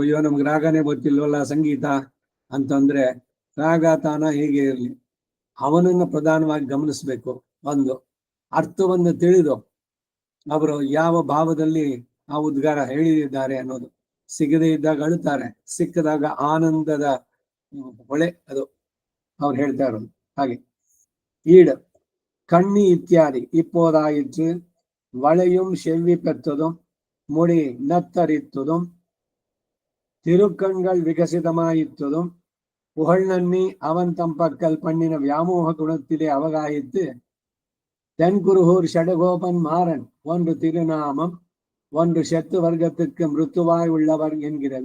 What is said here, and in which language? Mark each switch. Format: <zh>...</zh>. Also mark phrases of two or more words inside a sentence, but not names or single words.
<kn>ಅಯ್ಯೋ ನಮ್ಗೆ ರಾಗನೇ ಗೊತ್ತಿಲ್ವಲ್ಲ ಸಂಗೀತ ಅಂತಂದ್ರೆ ರಾಗ ತಾನ ಹೇಗೆ ಇರಲಿ, ಅವನನ್ನು ಪ್ರಧಾನವಾಗಿ ಗಮನಿಸ್ಬೇಕು. ಒಂದು ಅರ್ಥವನ್ನು ತಿಳಿದು ಅವರು ಯಾವ ಭಾವದಲ್ಲಿ ಆ ಉದ್ಗಾರ ಹೇಳಿದ್ದಾರೆ ಅನ್ನೋದು. ಸಿಗದೇ ಇದ್ದಾಗ ಅಳುತ್ತಾರೆ, ಸಿಕ್ಕದಾಗ ಆನಂದದ ಹೊಳೆ ಅದು ಅವ್ರು ಹೇಳ್ತಾ ಇರೋದು.</kn> <ta>ಹಾಗೆ ಈಡು கண்ணி இத்தியாதி இப்போதாயிற்று வளையும் செவ்வி பெற்றதும் முடி நத்தரித்ததும் திருக்கண்கள் விகசிதமாயிற்றதும் புகழ்நன்னி அவன் தம் பக்கல் பண்ணின வியாமோக குணத்திலே அவகாயித்து தென்குருகூர் ஷடகோபன் மாறன் ஒன்று திருநாமம், ஒன்று செத்து வர்க்கத்துக்கு மிருத்துவாய் உள்ளவர் என்கிறது.</ta>